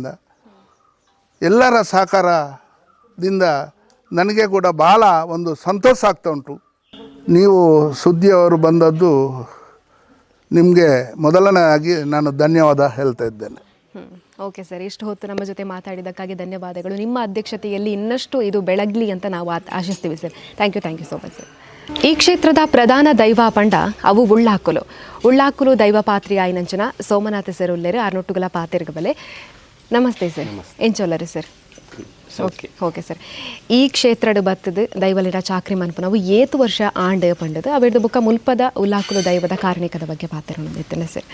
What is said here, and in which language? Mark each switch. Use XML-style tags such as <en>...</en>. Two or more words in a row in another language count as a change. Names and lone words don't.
<kn>ಎಲ್ಲರ ಸಹಕಾರದಿಂದ ನನಗೆ ಕೂಡ ಭಾಳ ಒಂದು ಸಂತೋಷ ಆಗ್ತಾ ಉಂಟು. ನೀವು ಸುದ್ದಿಯವರು ಬಂದದ್ದು ನಿಮಗೆ ಮೊದಲನೇದಾಗಿ ನಾನು ಧನ್ಯವಾದ ಹೇಳ್ತಾ ಇದ್ದೇನೆ. ಓಕೆ ಸರ್, ಇಷ್ಟು ಹೊತ್ತು ನಮ್ಮ ಜೊತೆ ಮಾತಾಡಿದ್ದಕ್ಕಾಗಿ ಧನ್ಯವಾದಗಳು. ನಿಮ್ಮ ಅಧ್ಯಕ್ಷತೆಯಲ್ಲಿ ಇನ್ನಷ್ಟು ಇದು ಬೆಳಗಲಿ ಅಂತ ನಾವು ಆಶಿಸ್ತೀವಿ ಸರ್.</kn> <en>Thank you so much sir.</en> <tcy>ಈ ಕ್ಷೇತ್ರದ ಪ್ರಧಾನ ದೈವ ಪಂಡ ಅವು ಉಳ್ಳಾಕುಲು ದೈವ ಪಾತ್ರಿ ಆಯ್ನಂಚನ ಸೋಮನಾಥ ಸರ್ ಉಲ್ಲೇರು ಆರ್ನೊಟ್ಟುಗಲ ಪಾತಿರ್ಗಬಲೆ. ನಮಸ್ತೆ ಸರ್, ಎಂಚೊಲ್ಲರು ಸರ್? ಓಕೆ ಸರ್, ಈ ಕ್ಷೇತ್ರಡ್ ಬತ್ತದು ದೈವಲಿನ ಚಾಕ್ರಿ ಮನ್ಪು ನಾವು 7 ವರ್ಷ ಆಂಡ್ ಪಂಡದು ಅವಿಡ್ದು ಬುಕ್ಕ ಮುಲ್ಪದ ಉಳ್ಳಾಕುಲು ದೈವದ ಕಾರಣಿಕದ ಬಗ್ಗೆ ಪಾತಿರೋಣ ಸರ್.</tcy>